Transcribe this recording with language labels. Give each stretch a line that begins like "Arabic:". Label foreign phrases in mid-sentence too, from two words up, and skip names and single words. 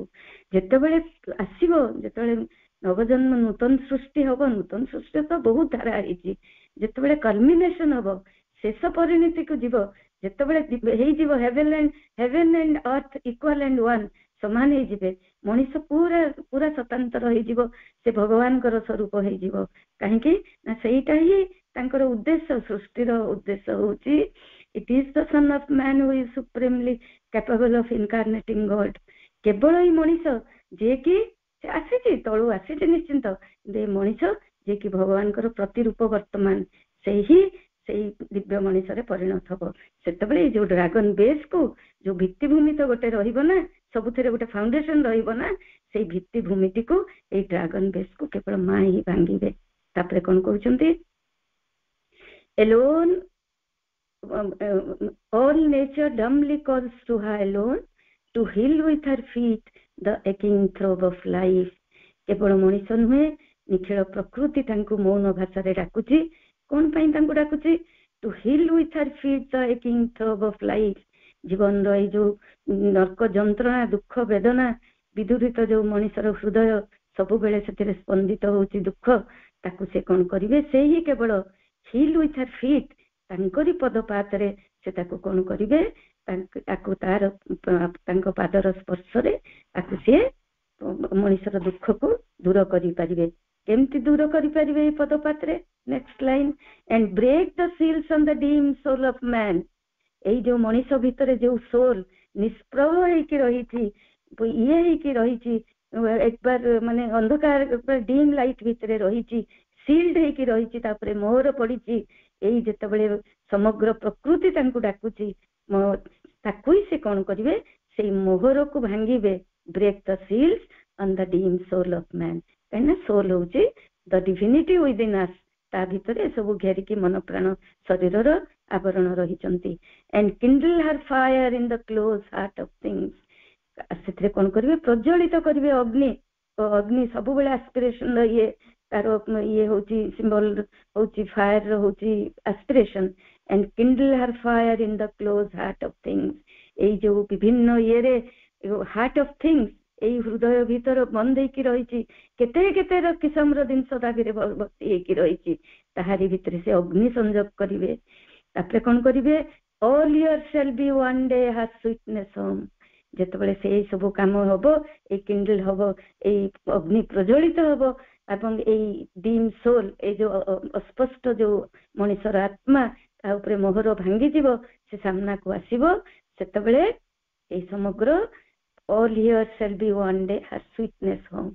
Odia: ଯେତେବେଳେ ଆସିବ, ଯେତେବେଳେ ନବଜନ୍ମ ନୂତନ ସୃଷ୍ଟି ହବ, ନୂତନ ସୃଷ୍ଟି ତ ବହୁତ ଧାରା ହେଇଛି, ଯେତେବେଳେ କଲମିନେସନ ହବ, ଶେଷ ପରିଣତିକୁ ଯିବ, ଯେତେବେଳେ ହେଇଯିବ
English: heaven and earth equal and one,
Odia: ସମାନ ହେଇଯିବେ, ମଣିଷ ପୁରା ପୁରା ସ୍ୱତନ୍ତ୍ର ହେଇଯିବ, ସେ ଭଗବାନଙ୍କର ସ୍ୱରୂପ ହେଇଯିବ। କାହିଁକି ନା ସେଇଟା ହିଁ ତାଙ୍କର ଉଦ୍ଦେଶ୍ୟ, ସୃଷ୍ଟିର ଉଦ୍ଦେଶ୍ୟ ହଉଛି
English: it is the son of man who is supremely capable of incarnating God।
Odia: କେବଳ ଏଇ ମଣିଷ ଯିଏକି ଆସିଛି, ତଳୁ ଆସିଛି ନିଶ୍ଚିନ୍ତ, କିନ୍ତୁ ଏ ମଣିଷ ଯିଏକି ଭଗବାନଙ୍କର ପ୍ରତିରୂପ ବର୍ତ୍ତମାନ ସେଇ ଦିବ୍ୟ ମଣିଷରେ ପରିଣତ ହବ। ସେତେବେଳେ ଏଇ ଯୋଉ
English: dragon base,
Odia: ଯୋଉ ଭିତ୍ତିଭୂମି ତ ଗୋଟେ ରହିବ ନା, ସବୁଥିରେ ଗୋଟେ ଫାଉଣ୍ଡେସନ ରହିବ ନା, ସେଇ ଭିତ୍ତିଭୂମିଟିକୁ ଏଇ
English: dragon base
Odia: କେବଳ ମା ହିଁ ଭାଙ୍ଗିବେ। ତାପରେ କଣ କହୁଛନ୍ତି,
English: alone all nature dumbly calls to her alone to heal with her feet the aching throb of life।
Odia: କେବଳ ମଣିଷ ନୁହେଁ, ନିଖିଳ ପ୍ରକୃତି ତାଙ୍କୁ ମୌନ ଭାଷାରେ ଡାକୁଛି। କଣ ପାଇଁ ତାଙ୍କୁ ଡାକୁଛି?
English: to heal with her feet the aching throb of life।
Odia: ଜୀବନର ଏଇ ଯୋଉ ନର୍କ ଯନ୍ତ୍ରଣା, ଦୁଃଖ, ବେଦନା ବିଦୁରିତ ଯୋଉ ମଣିଷର ହୃଦୟ ସବୁବେଳେ ସେଥିରେ ସ୍ପନ୍ଦିତ ହଉଛି ଦୁଃଖ, ତାକୁ ସେ କଣ କରିବେ? ସେ ହିଁ କେବଳ
English: heal with her feet,
Odia: ତାଙ୍କରି ପଦପାତରେ ସେ ତାକୁ କଣ କରିବେ? ତାକୁ ତାଙ୍କ ପାଦର ସ୍ପର୍ଶରେ ତାକୁ ସିଏ ମଣିଷର ଦୁଃଖକୁ ଦୂର କରିପାରିବେ। କେମିତି ଦୂର କରିପାରିବେ ଏଇ ପଦପାତରେ?
English: next line, and break the seals on the dim soul of man।
Odia: ଏଇ ଯୋଉ ମଣିଷ ଭିତରେ ଯୋଉ ସୋଲ ନିଷ୍ପ୍ରଭ ହେଇକି ରହିଛି, ଇଏ ହେଇକି ରହିଛି, ଏକବାର ମାନେ ଅନ୍ଧକାର
English: dim light
Odia: ଭିତରେ ରହିଛି, ସିଲ୍ଡ ହେଇକି ରହିଛି, ତାପରେ ମୋହର ପଡିଛି, ଏଇ ଯେତେବେଳେ ସମଗ୍ର ପ୍ରକୃତି ତାଙ୍କୁ ଡାକୁଛି, ତାକୁ ହିଁ ସେ କଣ କରିବେ? ସେଇ ମୋହରକୁ ଭାଙ୍ଗିବେ।
English: break the seals on the dim soul of man.
Odia: କାହିଁକିନା ସୋଲ ହଉଛି
English: the divinity within us,
Odia: ତା ଭିତରେ ସବୁ ଘେରିକି ମନ ପ୍ରାଣ ଶରୀରର ଆବରଣ ରହିଛନ୍ତି।
English: and kindle her fire in the close heart of things।
Odia: ସେଥିରେ କଣ କରିବେ? ପ୍ରଜ୍ୱଳିତ କରିବେ ଅଗ୍ନି। ଅଗ୍ନି ସବୁବେଳେ ଆସ୍ପିରେସନ ର ତାର ଇଏ ହଉଛି ସିମ୍ବଲ, ହଉଛି ଫାୟାର ର ହଉଛି ଆସ୍ପିରେସନ।
English: and kindle her fire in the close heart of things।
Odia: ଏଇ ଯୋଉ ବିଭିନ୍ନ ଇଏରେ
English: heart of things,
Odia: ଏଇ ହୃଦୟ ଭିତର ବନ୍ଦ ହେଇକି ରହିଛି, କେତେ କିସମର ଜିନିଷ ତା ଭିତରେ ଭର୍ତ୍ତି ହେଇକି ରହିଛି, ତାହାରି ଭିତରେ ସେ ଅଗ୍ନି ସଂଯୋଗ କରିବେ। ତାପରେ କଣ କରିବେ?
English: all yours shall be one day her sweetness home।
Odia: ଯେତେବେଳେ ସେଇ ସବୁ କାମ ହବ, ଏଇ କିଣ୍ଡଲ ହବ, ଏଇ ଅଗ୍ନି ପ୍ରଜ୍ୱଳିତ ହବ, ଏବଂ ଏଇ
English: dim soul,
Odia: ଏଇ ଯୋଉ ଅସ୍ପଷ୍ଟ ଯୋଉ ମଣିଷର ଆତ୍ମା, ତା ଉପରେ ମୋହର ଭାଙ୍ଗିଯିବ, ସେ ସାମ୍ନାକୁ ଆସିବ, ସେତେବେଳେ ଏଇ ସମଗ୍ର
English: all yours shall be one day her sweetness home।